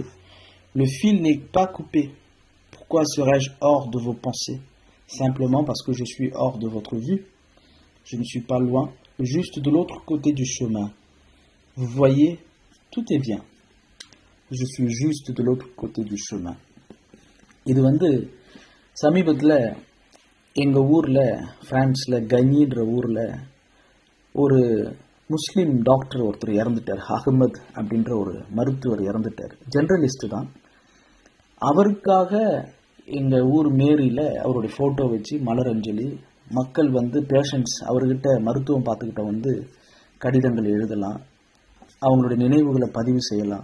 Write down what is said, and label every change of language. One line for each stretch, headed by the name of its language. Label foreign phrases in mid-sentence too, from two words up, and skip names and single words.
French: Le fil n'est pas coupé. Pourquoi serais-je hors de vos pensées? Simplement parce que je suis hors de votre vue. Je ne suis pas loin, juste de l'autre côté du chemin. Vous voyez, tout est bien. Je suis juste de l'autre côté du chemin.
Tamil: இது சமீபத்தில் எங்கள் ஊரில், ஃப்ரான்ஸில் கஞ்சின்ற ஊரில் ஒரு முஸ்லீம் டாக்டர் ஒருத்தர் இறந்துட்டார். அகமது அப்படின்ற ஒரு மருத்துவர் இறந்துட்டார். ஜெனரலிஸ்ட்டு தான். அவருக்காக எங்கள் ஊர் மேரியில் அவருடைய ஃபோட்டோ வச்சு மலர் அஞ்சலி, மக்கள் பேஷண்ட்ஸ் அவர்கிட்ட மருத்துவம் பார்த்துக்கிட்ட கடிதங்கள் எழுதலாம், அவங்களுடைய நினைவுகளை பதிவு செய்யலாம்.